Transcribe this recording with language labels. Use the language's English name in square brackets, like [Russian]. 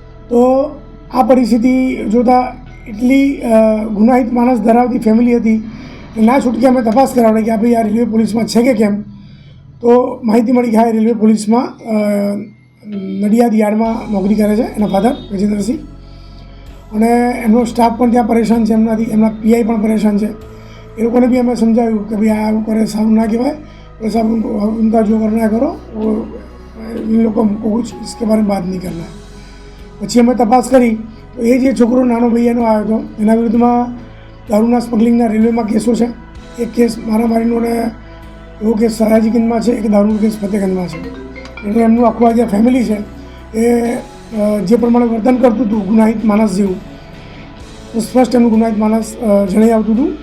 [Gujarati] તો આ પરિસ્થિતિ જોતાં એટલી ગુનાહિત માણસ ધરાવતી ફેમિલી હતી કે ના છૂટકે અમે તપાસ કરાવડે કે આ ભાઈ આ રેલવે પોલીસમાં છે કે કેમ. તો માહિતી મળી કે હા રેલવે પોલીસમાં નડિયાદ યાર્ડમાં નોકરી કરે છે એના ફાધર ગજેન્દ્રસિંહ. અને એમનો સ્ટાફ પણ ત્યાં પરેશાન છે, એમના PI પણ પરેશાન છે. એ લોકોને બી અમે સમજાવ્યું કે ભાઈ આ આવું કરે સારું ના કહેવાય, બસ [Hindi] आप उनका जो करना है करो, वो इन लोगों को कुछ इसके बारे में बात नहीं करना है. [Gujarati] પછી અમે તપાસ કરી તો એ જે છોકરો નાનો ભાઈ એનો આવ્યો હતો એના વિરુદ્ધમાં દારૂના સ્મગલિંગના રેલવેમાં કેસો છે. એક કેસ મારામારીનો અને એવો કેસ સયાજીગંજમાં છે, એક દારૂનો કેસ ફતેગંજમાં છે. એટલે એમનું આખું આ જે ફેમિલી છે એ જે પ્રમાણે વર્તન કરતું હતું ગુનાહિત માણસ જેવું, સ્પષ્ટ એમનું ગુનાહિત માણસ જણાઈ આવતું હતું.